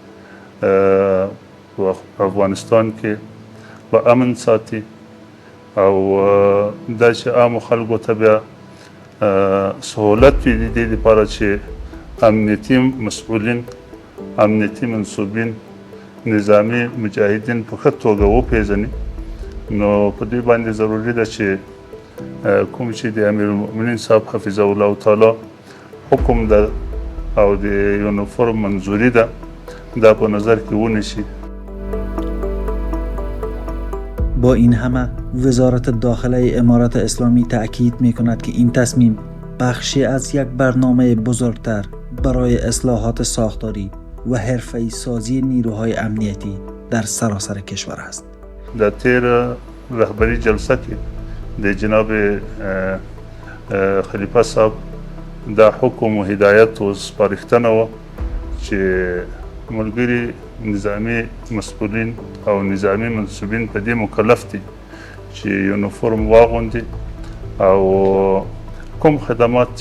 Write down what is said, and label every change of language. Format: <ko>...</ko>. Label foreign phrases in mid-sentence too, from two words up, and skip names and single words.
<ps>په افغانستان کې به امن ساتي او دا چې عامو خلکو ته بیا سهولت وي د دې لپاره چې امنیتي مسؤلین، امنیتي منصوبین، نظامی مجاهدین په ښه توګه وپېژني. نو په دې باندې ضروري ده چې کوم چې د امیرالمؤمنین صاحب حفظه الله تعالی حکم ده او د یونیفرم منظوری ده، دا په نظر کې ونیسي.</ps> <fa>با این همه وزارت داخله امارات اسلامی تأکید می کند که این تصمیم بخشی از یک برنامه بزرگتر برای اصلاحات ساختاری و حرفه‌ای سازی نیروهای امنیتی در سراسر کشور است.</fa> <ps>در تیر رهبری جلسه کې د جناب خلیفه صاحب دا حکم و هدایت و سپارښتنه وه چې ملګري نظامی مسؤلین او نظامی منصوبین په دې مکلف دي چې یونیفرم واغوندي او کوم خدمات چې</ps>